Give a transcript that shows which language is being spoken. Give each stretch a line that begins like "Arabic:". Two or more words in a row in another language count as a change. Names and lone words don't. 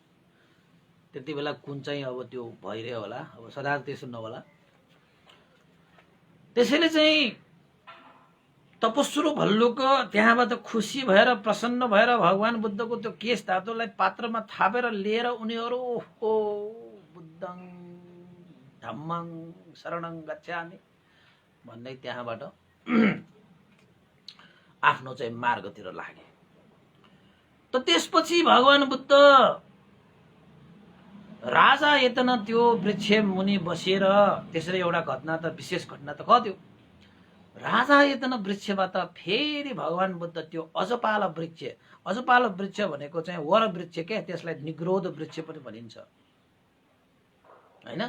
Nepali: त्यति बेला कुन चाहिँ अब त्यो भइरह्यो होला, अब सदा त्यसो नहोला। त्यसैले चाहिँ तपस्रु भल्लुक त्यहाँबाट खुसी भएर प्रसन्न भएर भगवान बुद्धको त्यो केश धातुलाई पात्रमा थापेर लिएर उनीहरू ओहो
Pali: बुद्धं धम्मं शरणं गच्छामि
Nepali: भन्दै त्यहाँबाट आफ्नो चाहिँ मार्गतिर लागे। त त्यसपछि भगवान बुद्ध राजा यतना त्यो वृक्ष मुनि बसेर, त्यसरी एउटा घटना त विशेष घटना त कथ्यो, राजा यतना वृक्षबाट फेरि भगवान बुद्ध त्यो अजपाल वृक्ष, अजपाल वृक्ष भनेको चाहिँ वर वृक्ष के, त्यसलाई निग्रोध वृक्ष पनि भनिन्छ हैन।